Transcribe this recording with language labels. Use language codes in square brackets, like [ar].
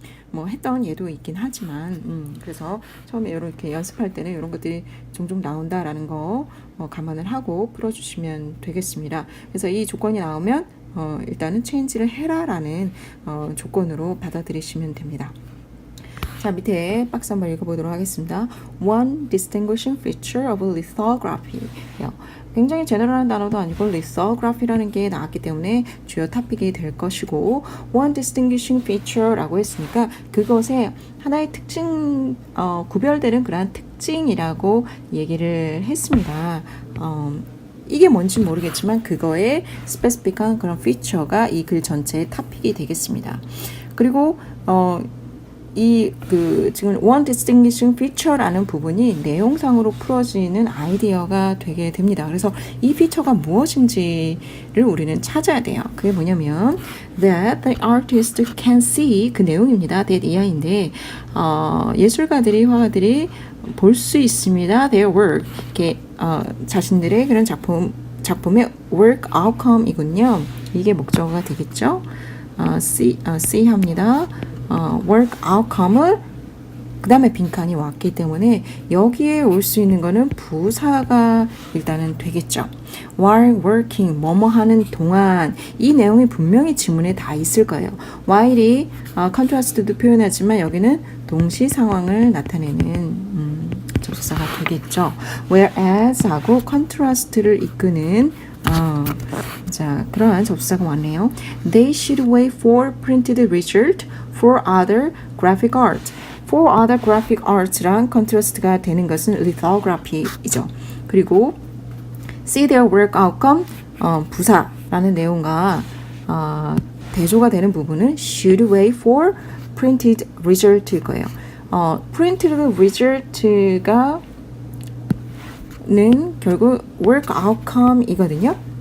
[ko] 뭐 했던 예도 있긴 하지만 그래서 처음에 이렇게 연습할 때는 이런 것들이 종종 나온다라는 거 감안을 하고 풀어주시면 되겠습니다. 그래서 이 조건이 나오면 일단은 change를 해라라는 조건으로 받아들이시면 됩니다. 자, 밑에 박스 한번 읽어보도록 하겠습니다. [en] One distinguishing feature of lithography. [ko] 굉장히 제너럴한 단어도 아니고 lithography라는 게 나왔기 때문에 주요 토픽이 될 것이고 [en] one distinguishing feature [ko] 라고 했으니까 그것의 하나의 특징, 구별되는 그러한 특징이라고 얘기를 했습니다. 이게 뭔지 모르겠지만 그거의 스페시픽한 그런 피처가 이 글 전체의 토픽이 되겠습니다. 그리고 지금 [en] one distinguishing feature [ko] 라는 부분이 내용상으로 풀어지는 아이디어가 되게 됩니다. 그래서 이 피처가 무엇인지를 우리는 찾아야 돼요. 그게 뭐냐면 [en] that the artist can see [ko] 그 내용입니다. that 이하인데 예술가들이 화가들이 볼 수 있습니다. [en] their work [ko] 이렇게 자신들의 그런 작품의 [en] work outcome [ko] 이군요. 이게 목적어가 되겠죠. see 합니다. work outcome을 그 다음에 빈칸이 왔기 때문에 여기에 올 수 있는 거는 부사가 일단은 되겠죠. [en] while working [ko] 뭐뭐 하는 동안 이 내용이 분명히 지문에 다 있을 거예요. while이 contrast도 표현하지만 여기는 동시 상황을 나타내는 접속사가 되겠죠. whereas 하고 contrast를 이끄는 자, 그러한 접속사가 왔네요. [en] They should wait for printed result for other graphic art. For other graphic arts [ko] 랑 컨트라스트가 되는 것은 lithography이죠. 그리고 [en] see their work outcome [ko] 부사라는 내용과 대조가 되는 부분은 [en] should wait for printed result [ko] 일 거예요. [en] printed result [ko] 가 는 결국 work outcome이거든요.